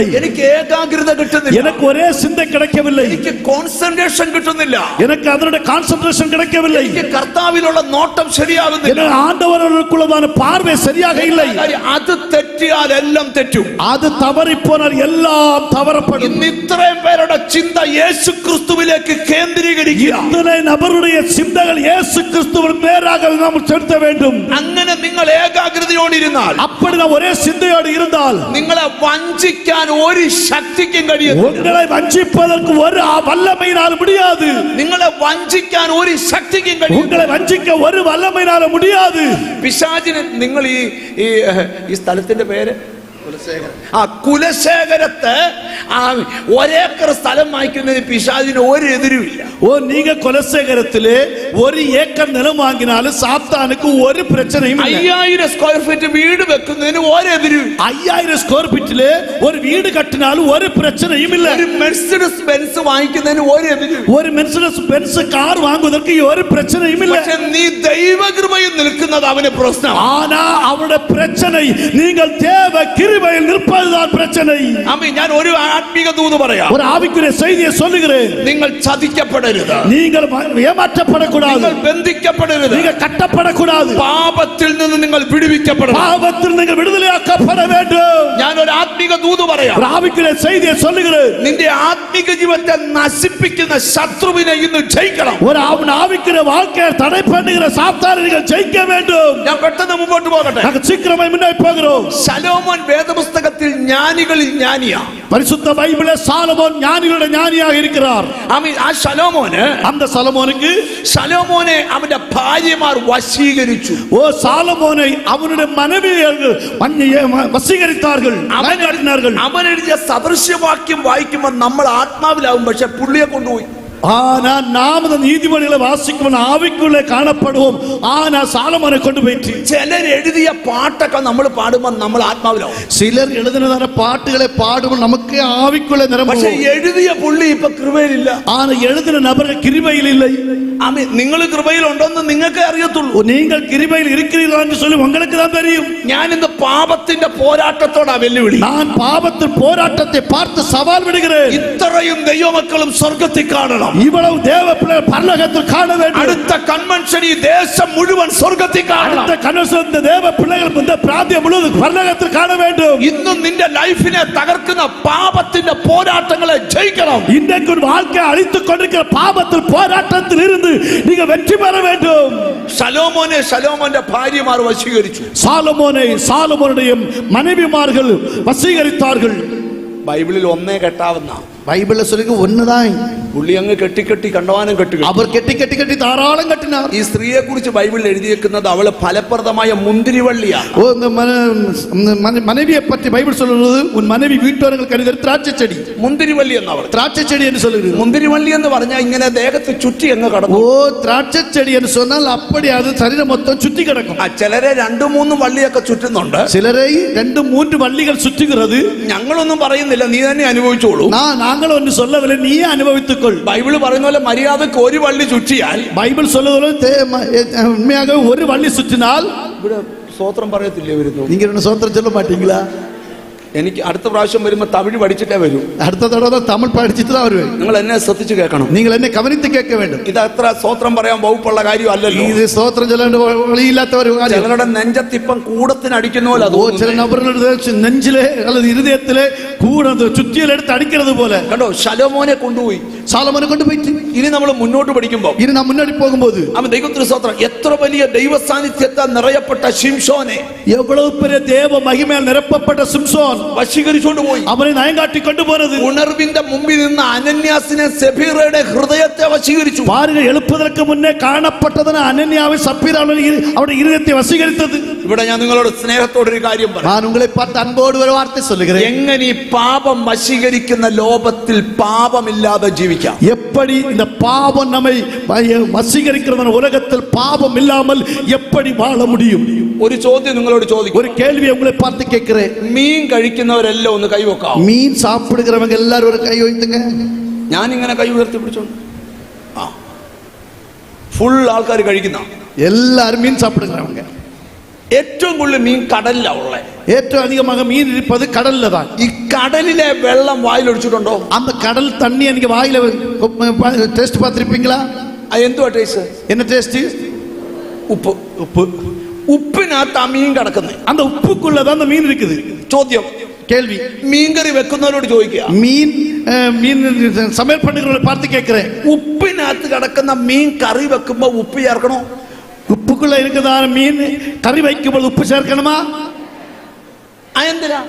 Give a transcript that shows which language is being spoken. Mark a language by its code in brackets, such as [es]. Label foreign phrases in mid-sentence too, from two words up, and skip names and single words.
[ml] എനിക്ക് ഏകാഗ്രത കിട്ടുന്നില്ല. [ta] எனக்கு ஒரே சிந்தை கிடைக்கவில்லை. [ml] എനിക്ക് കോൺസെൻട്രേഷൻ കിട്ടുന്നില്ല. [ta] எனக்கு அதனுடைய கான்சென்ட்ரேஷன் கிடைக்கவில்லை. [ml] എനിക്ക് കർത്താവിലുള്ള നോട്ടം ശരിയാകുന്നില്ല. [ta] எனக்கு ஆண்டவருக்குள்ளதான பார்வை சரியாக இல்லை. [ml] അത് തെറ്റിയാൽ എല്ലാം തെറ്റും. [ta] அது தவறி போனால் எல்லாம் தவறப்படும். [ml] ഇന്ന് ഇത്രയും പേരുടെ ചിന്ത യേശു ക്രിസ്തുവിലേക്ക് കേന്ദ്രീകരിക്കുക. [ta] இத்தனை நபருடைய சிந்தைகள் இயேசு கிறிஸ்துவின் மேலாக நாம் செலுத்த வேண்டும். [ml] അങ്ങനെ നിങ്ങൾ ഏകാഗ്രതയോടിരുന്നാൽ, [ta] அப்படி நாம் ஒரே சிந்தையோடு இருந்தால், [ml] നിങ്ങളെ വഞ്ചിക്കാൻ ഒരു ശക്തിക്കും കഴിയും. [ta] உங்களை வஞ்சிப்பதற்கு ஒரு வல்லமையினால் முடியாது. [ml] നിങ്ങളെ വഞ്ചിക്കാൻ ഒരു ശക്തിക്കും കഴിയും. [ta] உங்களை வஞ்சிக்க ஒரு வல்லமையினால் முடியாது. [ml] പിശാചിന് നിങ്ങൾ ഈ സ്ഥലത്തിന്റെ പേര് കുലശേഖരത്ത് ഒരേക്കർ സ്ഥലം വാങ്ങിക്കുന്നതിന് പിശാചിന് ഒരു എതിരുമില്ല. [ta] ஓ நீங்க குலசேகரத்திலே 1 ஏக்கர் நிலம் வாங்கினாலும் சாத்தானுக்கு ஒரு பிரச்சனையும் இல்லை. [ml] 5000 [en] square feet [ml] வீடு വെക്കുന്നതിന് ഒരു എതിരും. [ta] 5000 [en] square feet-ile [ta] ஒரு வீடு கட்டினாலும் ஒரு பிரச்சனையும் இல்லை. [ml] ഒരു മെർസിഡസ് ബെൻസ് വാങ്ങിക്കുന്നതിന് ഒരു എതിരും. [ta] ஒரு மெர்சிடஸ் பென்ஸ் கார் வாங்குவதற்கு ஒரு பிரச்சனையும் இல்லை. [ml] പക്ഷേ നീ ദൈവകൃപയിൽ നിൽക്കുന്നത് അവന് പ്രശ്നം. [ta] ஆனா அவருடைய பிரச்சனை நீங்கள் தேவ கிருபையில் நிற்பதுதான் பிரச்சனை. [ml] ആമേൻ. ഞാൻ ഒരു ആത്മീക ദൂത് പറയാം. [ta] ஒரு ஆவிக்குரிய செய்தியை சொல்லுகிறேன். [ml] നിങ്ങൾ ചതിക്കപ്പെടരുത്. [ta] நீங்கள் ஏமாற்றப்படக்கூடாது. [ml] നിങ്ങൾ ബന്ധിക്കപ്പെടരുത്. [ta] நீங்கள் കട്ടപ്പെടக்கூடாது. [ml] പാപത്തിൽ നിന്ന് നിങ്ങൾ വിടുവിക്കപ്പെടണം. പാപത്തിൽ നിങ്ങൾ വിടുതലയാക്കപ്പെട வேண்டும். ഞാൻ ഒരു ആത്മീക ദൂത് പറയാം. [ta] ஒரு ஆவிக்குரிய செய்தியை சொல்லுகிறேன். [ml] നിന്റെ ആത്മീക ജീവിതത്തെ നശിപ്പിക്കുന്ന ശത്രുവിനെ ഇന്ന് ജയിക്കണം. [ta] ஒரு ஆவிக்குரிய வாழ்க்கையை தடை பண்ணுகிற சாத்தானை நீங்கள் ஜெயிக்க வேண்டும். [ml] ഞാൻ പെട്ടെന്ന് മുമ്പോട്ട് പോകട്ടെ. [ta] நாங்கள் சீக்கிரமாய் முன்னாடி போகிறோம். [ml] ശലോമോൻ വേദപുസ്തകത്തിൽ ജ്ഞാനികളിൽ ജ്ഞാനിയാ. [ta] பரிசுத்த பைபிளிலே சாலமோன் ஞானிகளுடைய ஞானியாக இருக்கிறார். [ml] ആമേൻ. ആ ശലോമോന്, [ta] அந்த சலமோனுக்கு, [ml] ശലോമോനെ അവന്റെ ഭാര്യമാർ വശീകരിച്ചു. [ta] ஓ சாலமோனை அவனுடைய மனைவியர்கள் வசீகரித்தார்கள், [ml] അവൻ എഴുതിയ സദൃശ്യവാക്യം വായിക്കുമ്പോൾ നമ്മൾ ആത്മാവിലാവും, പക്ഷെ പുള്ളിയെ കൊണ്ടുപോയി. [ta] ஆனா நாம் இந்த நீதிமொழிகளை வாசிக்கும் ஆவிக்குள்ளே காணப்படுவோம். ஆனா சாலமோனை கொண்டு போயிட்டு [ml] ചിലർ എഴുതിയ പാട്ടൊക്കെ നമ്മൾ പാടുമ്പോൾ നമ്മൾ ആത്മാവിലാവും. [ta] சிலர் எழுதினதான பாட்டுகளை பாடுவோம் நமக்கு ஆவிக்குள்ளே [ml] പക്ഷെ [ta] நிரம்புவோம். [ml] എഴുതിയ പുള്ളി ഇപ്പൊ കൃപയിലില്ല. [ta] ஆனா எழுதின நபர்கள் கிருபையில் இல்லை. [ml] നിങ്ങൾ കൃപയിൽ ഉണ്ടോന്ന് നിങ്ങൾക്ക് അറിയത്തുള്ളൂ. [ta] நீங்கள் கிருபையில் இருக்கிறீர்களா என்று சொல்லி உங்களுக்கு தான் தெரியும். [ml] ഞാൻ ഇന്ന് പാപത്തിന്റെ പോരാട്ടത്തോടാ വെല്ലുവിളി. [ta] நான் பாவத்தின் போராட்டத்தை பார்த்து சவால் விடுகிறேன். [ml] ഇത്രയും ദൈവമക്കളും സ്വർഗ്ഗത്തിൽ കാണണം. [ta] இவ்வளவு தேவ பிள்ளைகள் பரலோகத்தில் காண வேண்டும். [ml] അടുത്ത കൺവെൻഷൻ ഈ ദേശം മുഴുവൻ സ്വർഗ്ഗത്തിൽ കാണണം. [ta] அடுத்த கன்வென்ஷன் இந்த தேவ பிள்ளைகள் இந்த பிராந்தியம் முழுவதும் பரலோகத்தில் காண வேண்டும். [ml] ഇന്നും നിന്റെ ലൈഫിനെ തകർക്കുന്ന പാപത്തിന്റെ പോരാട്ടങ്ങളെ ജയിക്കണം. [ta] இன்றைக்கு ஒரு வாழ்க்கை அழித்துக் கொண்டிருக்கிற பாவத்தில் போராட்டத்தில் இருந்து நீங்க வெற்றி பெற வேண்டும். [ml] ശലോമോനെ ശലോമോന്റെ ഭാര്യമാർ വശീകരിച്ചു. [ta] சாலமோனை சாலமோனுடைய மனைவிமார்கள் வசீகரித்தார்கள். [ml] ബൈബിളിൽ ഒന്നേ കെട്ടാവുന്ന [ta] பைபிள்ல சொல்லுங்க ஒண்ணுதான். [ml] പുള്ളി അങ്ങ് കെട്ടിക്കെട്ടി കണ്ടവാനം കെട്ടി. [ta] அவர் கெட்டி கெட்டி கெட்டி தாராளம் கட்டினார். [ml] ഈ സ്ത്രീയെ കുറിച്ച് ബൈബിളിൽ എഴുതിയേക്കുന്നത് അവള് ഫലപ്രദമായ മുന്തിരിവള്ളിയാണ്. [ta] ஓ இந்த மனைவியை பற்றி பைபிள் சொல்லுறது உன் மனைவி வீட்டோரங்கள் கருதுகிற திராட்சை செடி. [ml] മുന്തിരിവള്ളി എന്ന് അവൾ [ta] திராட்சை செடி என்று சொல்லுகிறது. [ml] മുന്തിരിവള്ളി എന്ന് പറഞ്ഞാൽ ഇങ്ങനെ ദേഹത്ത് ചുറ്റി അങ്ങ് കടന്നു. [ta] ஓ திராட்சை செடி என்று சொன்னால் அப்படி அது சரீரம் மொத்தம் சுத்தி கிடக்கும். [ml] ചിലരെ 2-3 വള്ളിയൊക്കെ ചുറ്റുന്നുണ്ട്. [ta] சிலரை 2-3 வள்ளிகள் சுற்றுகிறது. [ml] ഞങ്ങളൊന്നും പറയുന്നില്ല, നീ തന്നെ അനുഭവിച്ചോളൂ. [ta] நாங்கள் ஒன்று சொல்லவில்லை, நீயே அனுபவித்துக்கொள். [ml] ബൈബിള് പറയുന്ന പോലെ മര്യാദക്ക് ഒരു വള്ളി ചുറ്റിയാൽ, [ta] பைபிள் சொல்லுவது உண்மையாக ஒரு வள்ளி சுற்றினால் [ml] ഇവിടെ സ്തോത്രം പറയത്തില്ലേ വരുന്നു? [ta] நீங்க என்ன சோத்திரம் சொல்ல மாட்டீங்களா? [ml] എനിക്ക് അടുത്ത പ്രാവശ്യം വരുമ്പോ തമിഴ് പഠിച്ചിട്ടേ വരൂ. [ta] அடுத்த தடவை தமிழ் படிச்சுட்டு தான் வருவேன். [ml] നിങ്ങൾ എന്നെ ശ്രദ്ധിച്ചു കേൾക്കണം. [ta] நீங்கள் என்னை கவனித்து கேட்க வேண்டும். [ml] ഇത് അത്ര സ്തോത്രം പറയാൻ വകുപ്പുള്ള കാര്യം അല്ലല്ലോ. [ta] இது சோத்திரம் சொல்ல வழியில்லாத ஒரு காரியம். [ml] ചിലരുടെ നെഞ്ചത്തിപ്പം കൂടത്തിന് അടിക്കുന്ന പോലെ [ta] ஓ சில நபர்களுடைய நெஞ்சிலே அல்லது இருதயத்திலே கூட சுத்தியல் எடுத்து அடிக்கிறது போல. [ml] കണ്ടോ, ശലോമോനെ കൊണ്ടുപോയി. [ta] சாலமோனை கொண்டு போயிட்டு [ml] ഇനി നമ്മൾ മുന്നോട്ട് പഠിക്കുമ്പോൾ [ta] இனி நாம் முன்னாடி போகும்போது [ml] അവൻ ദൈവത്തിന് സ്തോത്രം, എത്ര വലിയ ദൈവ സാന്നിധ്യത്താൽ നിറയപ്പെട്ട ശിംശോനെ [ta] எவ்வளவு பெரிய தேவ மகிமையால் நிரப்பப்பட்ட சிம்சோன் [ml] വശീകരിച്ചുകൊണ്ട് പോയി. [ta] அவனை நயங்காட்டி கொண்டு போனது. [ml] ഉണർവിന്റെ മുമ്പിൽ നിന്ന് അനന്യാസിനെ സെഫീറയുടെ ഹൃദയത്തെ വശീകരിച്ചു. [ta] பாருங்க, எழுப்பதற்கு முன்னே காணப்பட்டதன அனன்யாவை சப்பீராவின் அவருடைய இருதயத்தை வசீகரித்தது. [ml] ഇവിടെ ഞാൻ നിങ്ങളോട് സ്നേഹത്തോടെ ഒരു കാര്യം പറയാം. [ta] நான் உங்களை பார்த்து அன்போடு ஒரு வார்த்தை சொல்லுகிறேன். [ml] എങ്ങനെ ഈ പാപം വശീകരിക്കുന്ന ലോകത്തിൽ പാപമില്ലാതെ ജീവിക്കാം? [ta] எப்படி இந்த பாவம் நம்மை வசீகரிக்கிறதான உலகத்தில் பாவம் இல்லாமல் எப்படி வாழ முடியும்? [ml] ഒരു ചോദ്യം നിങ്ങളോട് ചോദിക്കും. [ta] ஒரு கேள்வியை உங்களை பார்த்து கேட்கிறேன். [ml] മീൻ കഴിക്കുന്നവരെല്ലാം ഒന്ന് കൈവെക്കാം. [ta] மீன் சாப்பிடுகிறவங்க எல்லாரும் ஒரு கை வைத்துங்க. [ml] ഞാൻ ഇങ്ങനെ കൈ ഉയർത്തി പിടിച്ചോണ്ട് ഫുൾ ആൾക്കാർ കഴിക്കുന്ന [ta] எல்லாரும் மீன் சாப்பிடுகிறவங்க. [ml] ഏറ്റവും കൂടുതൽ മീൻ കടലിലാ ഉള്ളേ. [ta] ഏറ്റവും அதிகமாக மீன் இருப்பது கடல்ல தான். [ml] ഈ കടലിലെ വെള്ളം വായിലൊഴിച്ചിട്ടുണ്ടോ? [ta] அந்த கடல் தண்ணி எனக்கு வாயில டேஸ்ட் பார்த்திருப்பீங்களா? [ml] എന്തുവാ ടേസ്റ്റ്? [ta] என்ன டேஸ்ட்? [ml] ഉപ്പ്. [ta] உப்பு. [ml] ഉപ്പിനകത്ത് ആ മീൻ കിടക്കുന്നത്. [ta] அந்த உப்புக்குள்ளதான் அந்த மீன் இருக்குது. [ml] ചോദ്യം, [ta] கேள்வி, [ml] മീൻകറി വെക്കുന്നവരോട് ചോദിക്കുക. [ta] மீன் சமையல் பண்ணுகிறவங்களை பார்த்து கேட்கிறேன். [ml] ഉപ്പിനകത്ത് കിടക്കുന്ന മീൻ കറി വെക്കുമ്പോ ഉപ്പ് ചേർക്കണോ? [ta] உப்புக்குள்ள இருக்கிறதான மீன் கறி வைக்கும்போது உப்பு சேர்க்கணுமா? [ml] എന്തിനാ?